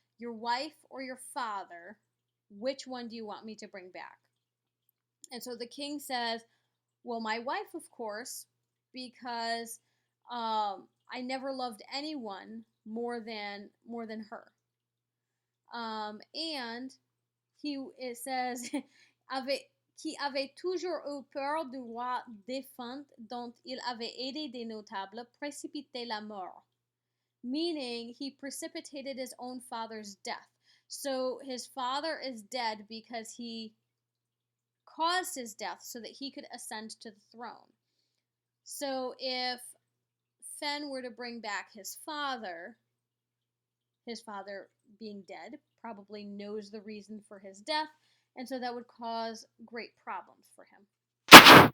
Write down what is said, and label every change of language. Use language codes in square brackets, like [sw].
[en] Your wife or your father, which one do you want me to bring back?" And so the king says, "Well, my wife, of course, because I never loved anyone more than her." And it says, [fr] qui avait toujours eu peur du roi défunt dont il avait aidé des notables, précipiter la mort. [en] Meaning, he precipitated his own father's death. So his father is dead because he caused his death so that he could ascend to the throne. So if Fen were to bring back his father being dead, probably knows the reason for his death, and so that would cause great problems for him.